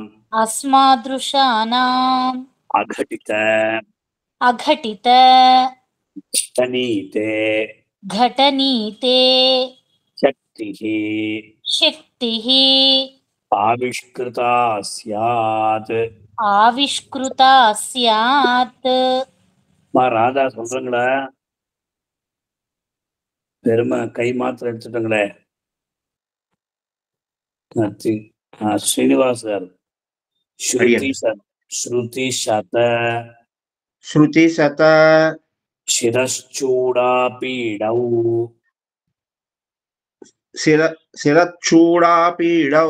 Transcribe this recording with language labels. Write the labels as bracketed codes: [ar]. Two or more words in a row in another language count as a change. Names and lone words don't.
[sa] అస్మాదృశానాం అఘటిత అఘటిత ఘటనీతే ఘటనీతే శక్తిః శక్తిః आविष्कृता स्यात्. आविष्कृता स्यात्. [ta] ராதா சொல்றங்களா? பெருமை கை மாத்திரம் எடுத்துட்டங்களே. [te] శ్రీనివాస్ గారు [sa] श्रुति शत शिरश्चूडापीडौ శిరచ్చూడాపీడౌ